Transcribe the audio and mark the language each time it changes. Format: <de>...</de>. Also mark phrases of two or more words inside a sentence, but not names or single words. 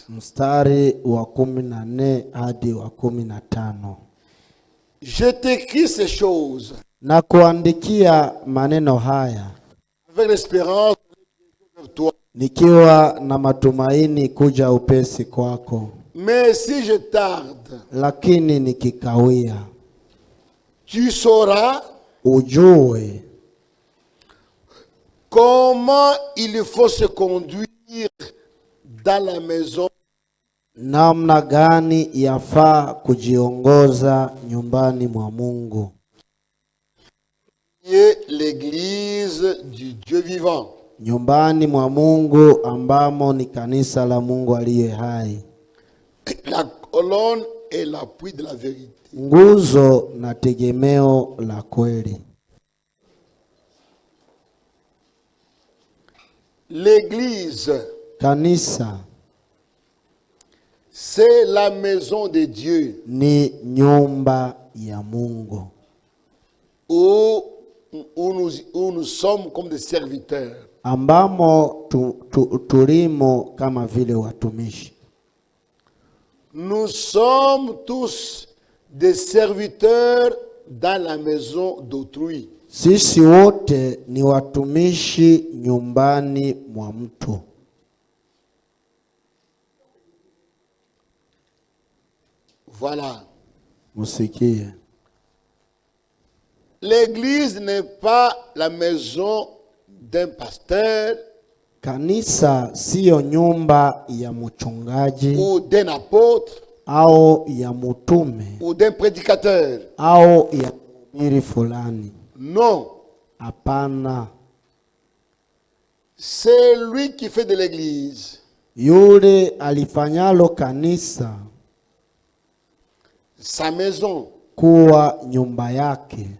<sw>Mstari wa 14 hadi wa 15.</sw> <fr>Je t'écris ces choses</fr> <sw>Na kuandikia maneno haya</sw> <fr>avec l'espérance de toi.</fr> <sw>nikiwa na matumaini kuja upesi kwako.</sw> <fr>Mais si je tarde,</fr> <sw>Lakini nikikawia,</sw> <fr>tu sauras</fr> <sw>ujue</sw> <fr>comment il faut se conduire dans la maison</fr> <sw>namna gani yafaa kujiongoza nyumbani mwa Mungu.</sw> <fr>et l'église du Dieu vivant.</fr> <sw>Nyumbani mwa Mungu ambamo ni kanisa la Mungu aliye hai.</sw> <fr>La colonne est l'appui de la vérité.</fr> <sw>Nguzo na tegemeo la kweli.</sw> <fr>L'église,</fr> <sw>Kanisa</sw> <fr>c'est la maison de Dieu</fr> <sw>ni nyumba ya Mungu</sw> <fr>où nous sommes comme des serviteurs.</fr> <sw>ambamo tulimo kama vile watumishi.</sw> <fr>Nous sommes tous des serviteurs dans la maison d'autrui.</fr> <sw>Sisi wote ni watumishi nyumbani mwa mtu.</sw> <fr>Voilà.</fr> <sw>Musikie.</sw> <fr>L'église n'est pas la maison d'un pasteur</fr> <sw>Kanisa siyo nyumba ya mchungaji</sw> <fr>ou d'un apôtre</fr> <sw>au ya mtume</sw> <fr>ou d'un prédicateur.</fr> <sw>au ya mhubiri fulani.</sw> <fr>Non.</fr> <sw>Hapana.</sw> <fr>C'est lui qui fait de l'église</fr> <sw>Yule alifanyalo kanisa</sw> <fr>sa maison,</fr> <sw>kuwa nyumba yake,</sw>